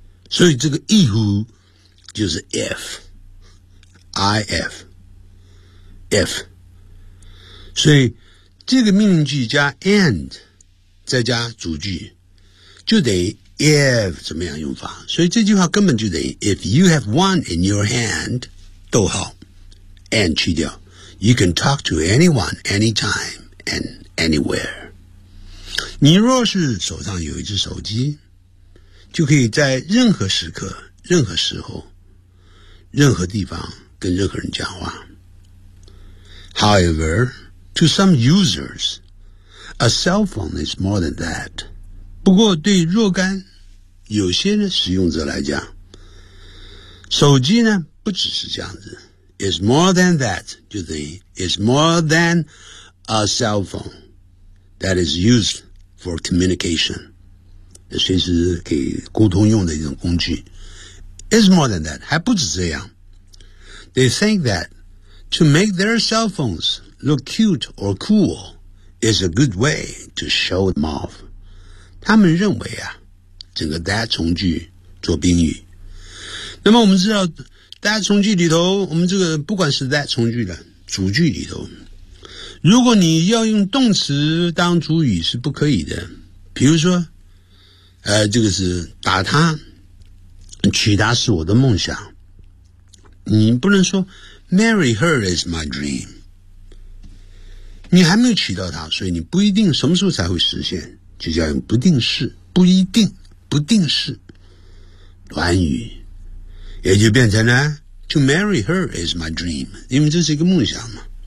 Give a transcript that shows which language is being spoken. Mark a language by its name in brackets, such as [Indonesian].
[Chinese] 所以这个 if 就是 if， 所以这个命令句加 and 再加主句就等于 if 怎么样用法，所以这句话根本就等于 [English] if you have one in your hand， [Chinese] 逗号 and 去掉， [English] you can talk to anyone anytime and anywhere。 [Chinese] 你若是手上有一只手机，就可以在任何时刻、任何时候、任何地方跟任何人讲话。 [English] However, to some users, a cell phone is more than that. [Chinese] 不过对若干有些呢使用者来讲，手机呢不只是这样子， [English] It's more than that， [Chinese] 就等于 [English] It's more than a cell phone that is used for communication， [Chinese] 随时给沟通用的一种工具。 [English] It's more than that， [Chinese] 还不止这样。 [English] They think that to make their cell phones look cute or cool is a good way to show them off。 [Chinese] 他们认为啊，整个 that 从句做宾语。那么我们知道 that 从句里头，我们这个不管是 that 从句的主句里头，如果你要用动词当主语是不可以的。比如说这个是打他，娶他是我的梦想，你不能说 [English] marry her is my dream， [Chinese] 你还没有娶到他，所以你不一定什么时候才会实现，就叫用不定式，不一定，不定式短语，也就变成了 [English] to marry her is my dream， [Chinese] 因为这是一个梦想嘛。